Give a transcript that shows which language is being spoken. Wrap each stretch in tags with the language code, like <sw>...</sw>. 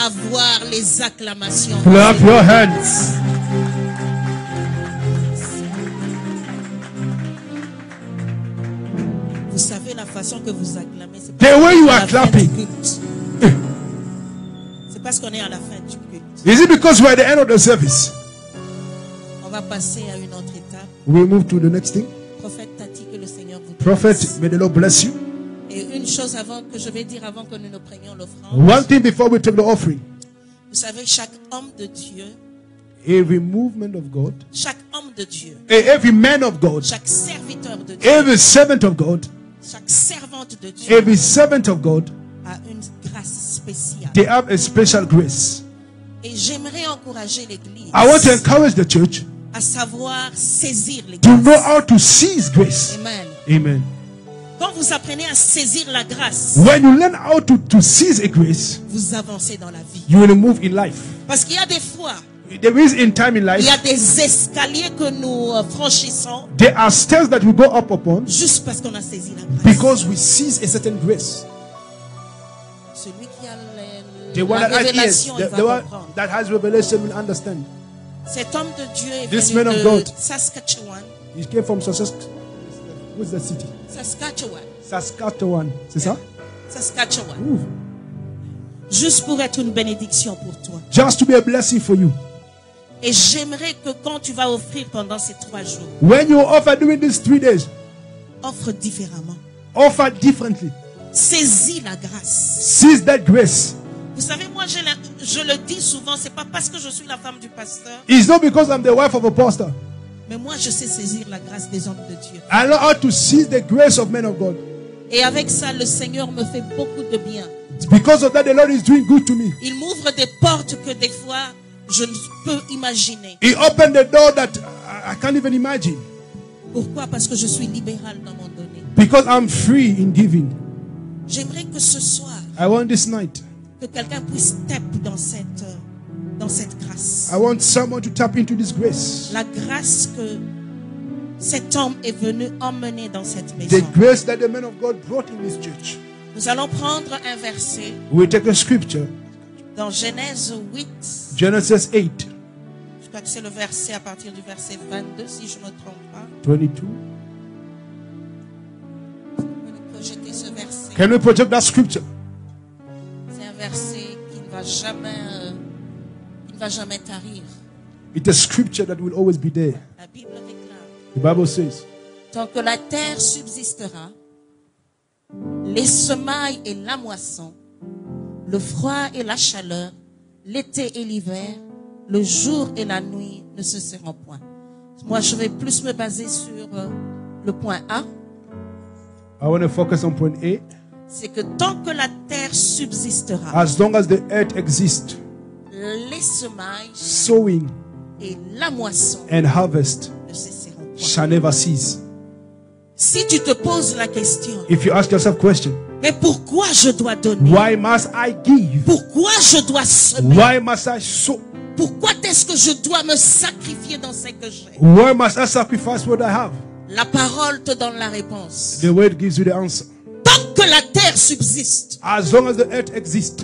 <fr>avoir les acclamations?</fr> <en>clap your hands.</en> <fr>Vous savez la façon que vous acclamez, c'est</fr> <en>The way you</en> <fr>à</fr> <en>are</en> <fr>la fin</fr> <en>clapping.</en> <fr>du culte. C'est parce qu'on est à la fin du culte.</fr> <en>Is it because we're at the end of the service?</en> <fr>On va passer à une autre étape.</fr> <en>We'll move to the next thing.</en> <fr>Prophète Tati, que le Seigneur vous</fr> <en>Prophet,</en> <fr>bénisse.</fr> <en>may the Lord bless you.</en> <fr>Et une chose avant que je vais dire avant que nous ne prenions l'offrande.</fr> <en>One thing before we take the offering.</en> <fr>Vous savez, chaque homme de Dieu,</fr> <en>Every movement of God,</en> <fr>chaque homme de Dieu,</fr> <en>every man of God,</en> <fr>chaque serviteur de Dieu,</fr> <en>every servant of God,</en> <fr>chaque servante de Dieu</fr> <en>every servant of God,</en> <fr>a une grâce spéciale.</fr> <en>they have a special grace.</en> <fr>Et j'aimerais encourager l'Église</fr> <en>I want to encourage the church</en> <fr>à savoir saisir les</fr> <en>to know</en> <fr>grâces.</fr> <en>how to seize grace.</en> <fr>Amen.</fr> <en>Amen.</en> <fr>Quand vous apprenez à saisir la grâce,</fr> <en>When you learn how to seize a grace,</en> <fr>vous avancez dans la vie.</fr> <en>you will move in life.</en> <fr>Parce qu'il y a des fois,</fr> <en>There is in time in</en> <fr>il y a</fr> <en>life,</en> <fr>des escaliers que nous franchissons</fr> <en>there are stairs that we go up upon</en> <fr>juste parce qu'on a saisi la grâce.</fr> <en>because we seize a certain grace.</en> <fr>Celui qui a</fr> <en>The one</en> <fr>la</fr> <en>that has ears,</en> <fr>révélation, il</fr> <en>the</en> <fr>va</fr> <en>one</en> <fr>comprendre.</fr> <en>that has revelation will understand.</en> <fr>Cet homme de Dieu est</fr> <en>This</en> <fr>venu</fr> <en>man of God. Saskatchewan. He came from Saskatchewan. What's the city? Saskatchewan. Saskatchewan.</en> <fr>C'est ça?</fr> <en>Saskatchewan. Ooh.</en> <fr>Juste pour être une bénédiction pour toi.</fr> <en>Just to be a blessing for you.</en> <fr>Et j'aimerais que quand tu vas offrir pendant ces 3 jours,</fr> <en>When you offer during these 3 days,</en> <fr>offre différemment.</fr> <en>offer differently.</en> <fr>Saisis la grâce.</fr> <en>Seize that grace.</en> <fr>Vous savez, moi, je le dis souvent, c'est pas parce que je suis la femme du pasteur,</fr> <en>It's not because I'm the wife of a pastor.</en> <fr>mais moi, je sais saisir la grâce des hommes de Dieu.</fr> <en>I know how to seize the grace of men of God.</en> <fr>Et avec ça, le Seigneur me fait beaucoup de bien.</fr> <en>It's because of that the Lord is doing good to me.</en> <fr>Il m'ouvre des portes que des fois, je ne peux imaginer.</fr> <en>He opened the door that I can't even imagine.</en> <fr>Pourquoi? Parce que je suis libérale dans mon donné.</fr> <en>Because I'm free in giving.</en> <fr>J'aimerais que ce soir,</fr> <en>I want this night.</en> <fr>que quelqu'un puisse step dans cette grâce.</fr> <en>I want someone to tap into this grace.</en> <fr>La grâce que cet homme est venu emmener dans cette maison.</fr> <en>The grace that the man of God brought in this church.</en> <fr>Nous allons prendre un verset</fr> <en>We take a scripture.</en> <fr>dans Genèse 8.</fr> <en>Genesis 8,</en> <fr>Je crois que c'est le verset à partir du verset 22, si je ne me trompe pas.</fr> <en>22.</en> <fr>Vous pouvez projeter ce verset.</fr> <en>Can we project that scripture?</en> <fr>C'est un verset qui ne va jamais tarir.</fr> <en>It's a scripture that will always be there.</en> <fr>La Bible déclare:</fr> <en>The Bible says,</en> <fr>tant que la terre subsistera, les semailles et la moisson, le froid et la chaleur, l'été et l'hiver, le jour et la nuit ne cesseront point. Moi, je vais plus me baser sur le point A.</fr> <en>I want to focus on point A.</en> <fr>C'est que tant que la terre subsistera,</fr> <en>As long as the earth exists,</en> <fr>les semailles</fr> <en>sowing</en> <fr>et la moisson</fr> <en>and harvest</en> <fr>ne cesseront point.</fr> <en>shall never cease.</en> <fr>Si tu te poses la question,</fr> <en>if you ask yourself question,</en> <fr>mais pourquoi je dois donner?</fr> <en>why must I give?</en> <fr>Pourquoi je dois semer?</fr> <en>Why must I sow?</en> <fr>Pourquoi est-ce que je dois me sacrifier dans ce que j'ai?</fr> <en>Why must I sacrifice what I have?</en> <fr>La parole te donne la réponse.</fr> <en>The word gives you the answer.</en> <fr>Tant que la terre subsiste,</fr> <en>As long as the earth exists,</en>